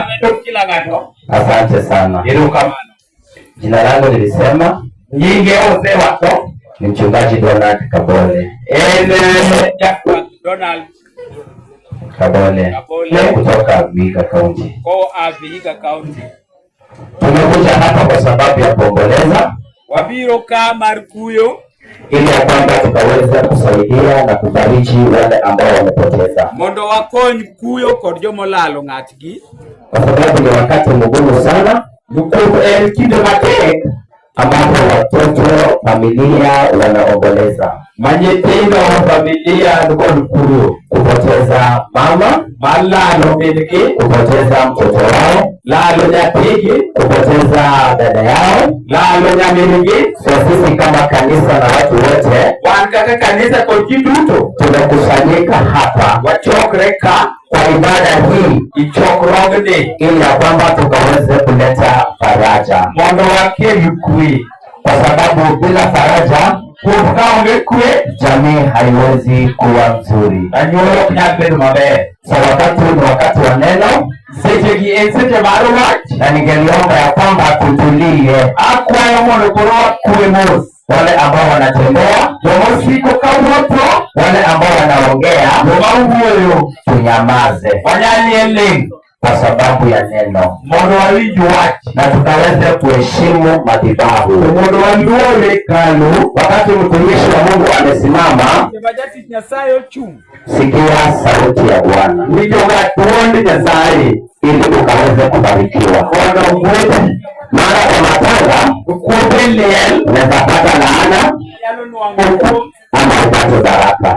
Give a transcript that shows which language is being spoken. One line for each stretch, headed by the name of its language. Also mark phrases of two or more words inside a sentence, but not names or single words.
Swahili: Asante sana. Jina langu nilisema
Luo (Kenya and Tanzania): nyingi ose wako
Swahili: ni mchungaji Donald Kabole. Donald Kabole kutoka Vihiga County. Vihiga County. Tumekuja hapa kwa sababu ya kuomboleza
Luo (Kenya and Tanzania): wabiro ka Markuyo,
Swahili: ili ya kwamba tukaweza kusaidia na kufariji wale ambao wamepoteza.
Luo (Kenya and Tanzania): Mondo wakony kuyo kod jomolalo ng'atgi,
Swahili: kwa sababu ni wakati mgumu sana.
Luo (Kenya and Tanzania): Kido matek
Swahili: ambapo watoto familia wanaomboleza.
Luo (Kenya and Tanzania): Manyithindo wa familia ndikuru
Swahili: kupoteza mama,
Luo (Kenya and Tanzania): malalo mingi
Swahili: kupoteza mtoto wao,
Luo (Kenya and Tanzania): lalo nyathigi
Swahili: kupoteza dada yao,
Luo (Kenya and Tanzania): lalo nyamingi.
Swahili: So sisi kama kanisa na watu wote
Luo (Kenya and Tanzania): wan kaka kanisa kod ji duto
Swahili: tumekusanyika hapa
Luo (Kenya and Tanzania): wachokre ka
Swahili: kwa ibada hii
Luo (Kenya and Tanzania): ichokrogni
Swahili: ili ya kwamba tukaweze kuleta faraja,
Luo (Kenya and Tanzania): mondo wakel kwe,
Swahili: kwa sababu bila faraja
Luo (Kenya and Tanzania): kukaonge kwe
Swahili: jamii haiwezi kuwa nzuri.
Luo (Kenya and Tanzania): Anyuolo ok nyal bedo maber.
Swahili: So wakati ni wakati wa neno,
Luo (Kenya and Tanzania): sechegi en seche mar wach,
Swahili: na ningeliomba ya kwamba tutulie.
Luo (Kenya and Tanzania): Akwayo mondo koro wakwe mos,
Swahili: wale ambao wanatembea,
Luo (Kenya and Tanzania): jomosiko kawuotho,
Swahili: wale ambao wanaongea,
Luo (Kenya and Tanzania): jomawuoyo,
Swahili: tunyamaze
Luo (Kenya and Tanzania): wanyalie
Swahili: kwa sababu ya neno,
Luo (Kenya and Tanzania): mondo wawinj wach
Swahili: na tukaweze kuheshimu madhabahu,
Luo (Kenya and Tanzania): mondo waluor hekalu.
Swahili: Wakati mtumishi wa Mungu amesimama, sikia sauti ya Bwana, ili ukaweze kubarikiwa. Mara kwa matanga unaweza pata laana ama upate baraka.